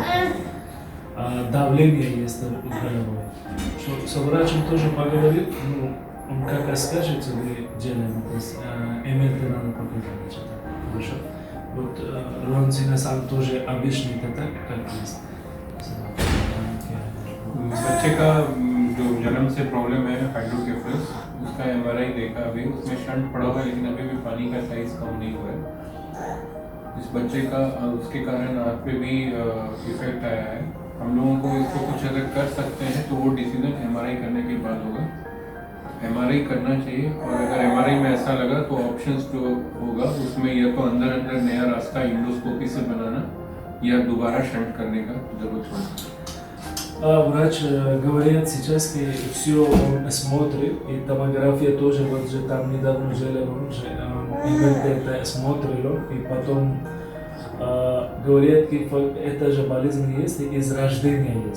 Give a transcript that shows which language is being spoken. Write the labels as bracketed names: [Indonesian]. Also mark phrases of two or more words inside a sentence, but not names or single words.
[Russian] Давление есть в голове. Со врачом тоже поговорил, ну, он как скажет, мы делаем, то есть МРТ надо показать. Хорошо? Вот Ронцина сам тоже объяснит это, как есть. [Hindi] बच्चे का जो जन्म से प्रॉब्लम है हाइड्रोकेफलस, उसका एमआरआई देखा अभी, उसमें शंट पड़ा हुआ है लेकिन अभी भी पानी का साइज कम नहीं हुआ है। इस बच्चे का उसके कारण आँख पे भी इफेक्ट आया है। हम लोगों को इसको कुछ अगर कर सकते हैं तो वो [English] decision MRI [Hindi] करने के बाद होगा। एमआरआई करना चाहिए और अगर एमआरआई में ऐसा लगा तो ऑप्शंस जो होगा उसमें या तो अंदर अंदर नया रास्ता इंडोस्कोपी से बनाना या दोबारा शंट करने का जरूरत होगा। [Russian] Врач говорит сейчас, что все он смотрит, и томография тоже, вот же там недавно жили, он же это смотрел, и потом говорят, что это же болезнь есть, из рождения есть.